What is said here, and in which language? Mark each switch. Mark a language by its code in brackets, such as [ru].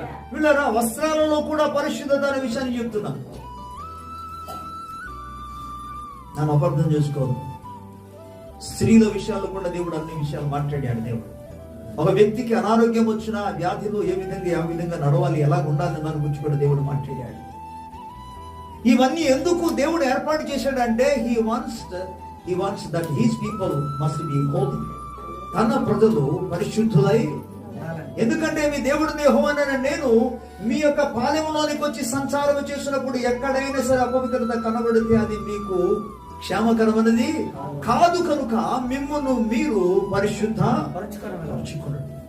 [te] వీళ్ళరా, వస్త్రాలలో కూడా పరిశుద్ధత అనే విషయాన్ని చెప్తున్నా. నన్ను అపార్థం చేసుకోవద్దు. స్త్రీల విషయాల్లో కూడా దేవుడు అన్ని విషయాలు మాట్లాడాడు. దేవుడు ఒక వ్యక్తికి అనారోగ్యం వచ్చినా, వ్యాధిలో ఏ విధంగా నడవాలి, ఎలా ఉండాలని దాని గురించి కూడా దేవుడు మాట్లాడాడు. ఇవన్నీ ఎందుకు దేవుడు ఏర్పాటు చేశాడంటే [en] he wants that his people must be holy. [te] తన ప్రజలు పరిశుద్ధులై. ఎందుకంటే మీ దేవుడు యెహోవా నేను మీ యొక్క పాలెంలోనికి వచ్చి సంచారం చేసినప్పుడు ఎక్కడైనా సరే అపవిత్రత కనబడితే అది మీకు క్షేమకరమైనది కాదు. కనుక మిమ్మును మీరు పరిశుద్ధపరచుకోండి.